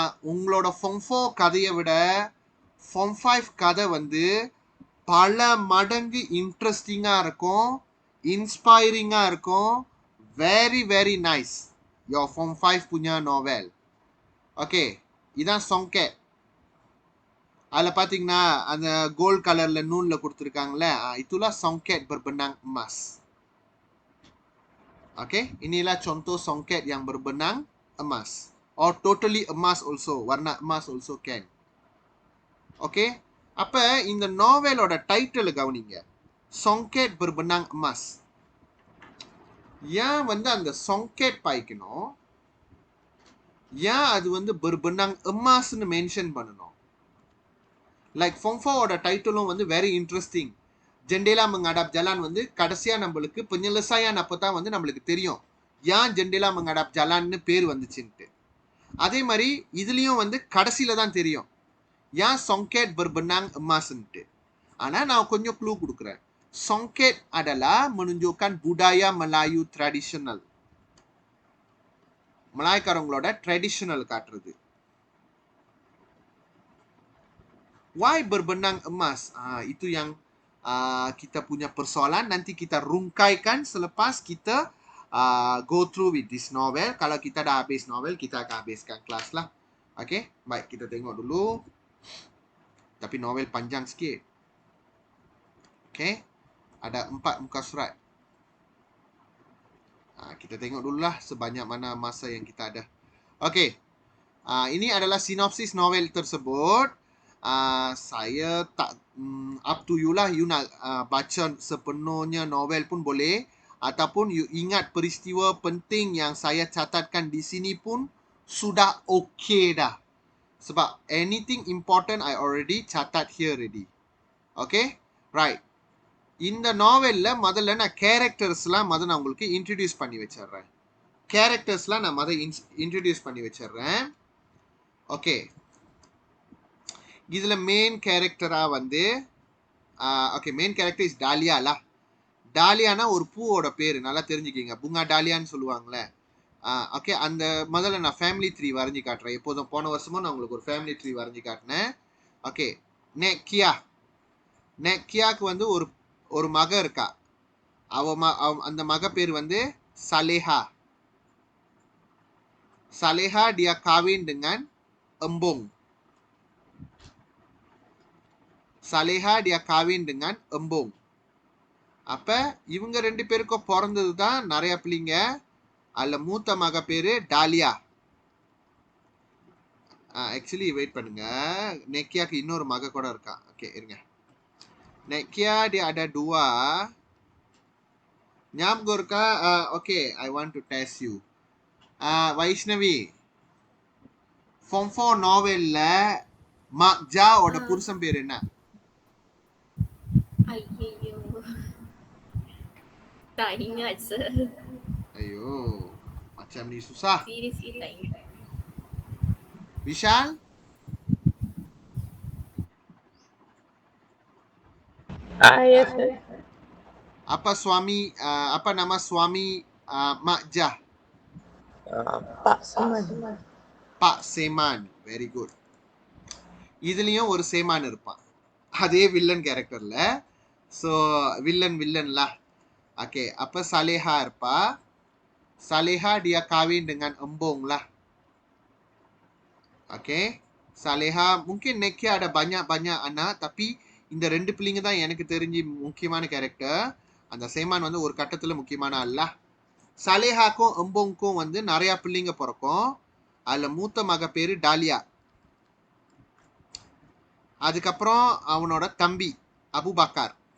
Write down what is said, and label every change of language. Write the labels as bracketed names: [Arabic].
[Tamil] உங்களோட Form 4 கதையை விட Form 5 கதை வந்து பல மடங்கு இன்ட்ரெஸ்டிங்கா இருக்கும், இன்ஸ்பைரிங்கா இருக்கும். [English] Very nice. Your Form 5 punya novel. [Tamil] Okay, இதான் songket. அதில் பார்த்தீங்கன்னா அந்த கோல்ட் கலரில் நூலில் கொடுத்துருக்காங்களே, [Malay] itulah songket berbenang emas. Okay, inilah contoh songket yang berbenang emas. [English] Or totally emas also, [Malay] warna emas [English] also can. [Tamil] Okay, அப்போ இந்த நாவலோட டைட்டில் கவனிங்க, songket berbenang emas. ஏன் வந்து அந்த songket பாய்க்கணும், ஏன் அது வந்து berbenang emasன்னு மென்ஷன் பண்ணணும். Like Form 4 ஓட டைட்டிலும் வந்து [English] very interesting. [Tamil] ஜெண்டேலா menghadap jalan வந்து கடைசியா நம்மளுக்கு penyelesaian அப்பதான் வந்து நம்மளுக்கு தெரியும் ஏன் ஜெண்டேலா menghadap jalanன்னு பேர் வந்துச்சுன்ட்டு. அதே மாதிரி இதுலயும் வந்து கடைசியில தான் தெரியும் ஏன் songket berbenang emasன்ட்டு. ஆனா நான் கொஞ்சம் க்ளூ கொடுக்குறேன். [Malay] Songket adalah menunjukkan budaya Melayu tradisional. [Tamil] மலாய்க்காரங்களோட traditional காட்டுறது. [English] Why berbenang emas? [Malay] Itu yang kita punya persoalan. Nanti kita rungkaikan selepas kita [English] go through with this novel. [Malay] Kalau kita dah habis novel, kita akan habiskan kelas lah. Okay, baik, kita tengok dulu. Tapi novel panjang sikit. Okay, ada 4 muka surat. Kita tengok dululah sebanyak mana masa yang kita ada. Okay, ini adalah sinopsis novel tersebut. Saya tak [English] up to you [Malay] lah. You nak baca sepenuhnya novel pun boleh. Ataupun you ingat peristiwa penting yang saya catatkan di sini pun sudah okay dah. [English] Sebab anything important I already catat here already. Okay? Right. [Tamil] இந்த நாவல்ல முதல்ல நான் கேரக்டர்ஸ்லாம் நான் உங்களுக்கு introduce பண்ணி வச்சிடுறேன். கேரக்டர்ஸ்லாம் நான் introduce பண்ணி வச்சிடுறேன். ஓகே, இதுல மெயின் கேரக்டரா வந்து ஓகே, [English] Main character is டாலியாலா. [Tamil] டாலியானா ஒரு பூவோட பேரு, நல்லா தெரிஞ்சுக்கிங்க. புங்கா டாலியான்னு சொல்லுவாங்களே. ஓகே, அந்த முதல்ல நான் ஃபேமிலி ட்ரீ வரைஞ்சி காட்டுறேன். எப்போதும் போன வருஷமும் நான் உங்களுக்கு ஒரு ஃபேமிலி ட்ரீ வரைஞ்சி காட்டினேன். ஓகே, நெக்கியாக்கு வந்து ஒரு மக இருக்கா. அந்த மக பேர் வந்து Saleha. [Malay] Saleha dia kawin dengan Embong. Saleha dia kawin dengan Embong. [Tamil] அப்ப இவங்க 2 பேருக்கும் பிறந்தது தான் நிறைய பிள்ளைங்க. அதுல மூத்த மக பேரு டாலியா. ஆக்சுவலி வெயிட் பண்ணுங்க, நெக்கியாக்கு இன்னொரு மக கூட இருக்கா. ஓகே, இருங்க. [Malay] Nekia dia ada 2. [Tamil] ஞாபகம் இருக்கா? [English] Okay, I want to test you. [Tamil] Vaishnavi, Form 4 நாவல்ல மக்ஜா ஓட புருஷன் பேர் என்ன? [Malay] ஐயோ, tak ingat sir. ஐயோ, macam ni susah. Seriously tak ingat. [English] Vishal? Yes sir. [Malay] Apa nama suami Makjah? Pak Seman. [English] Pak Seman. Very good. [Tamil] இதுலயும் ஒரு சேமான் இருப்பான், அதே வில்லன் கேரக்டர்ல. [English] So villain lah. [Malay] Okay, apa Saleha [Tamil] இருப்பா. [Malay] Saleha dia kawin dengan Embong lah. Okay, Saleha mungkin Nekia ada banyak anak, tapi [Tamil] இந்த 2 பிள்ளைங்க தான் எனக்கு தெரிஞ்சு முக்கியமான கேரக்டர். அந்த சேமான் வந்து ஒரு கட்டத்துல முக்கியமான ஆள். சலேஹாக்கும் எம்போங்க்கும் வந்து நிறைய பிள்ளைங்க பிறக்கும். அதுல மூத்த மக பேரு டாலியா. அதுக்கப்புறம் அவனோட தம்பி அபுபக்கர்.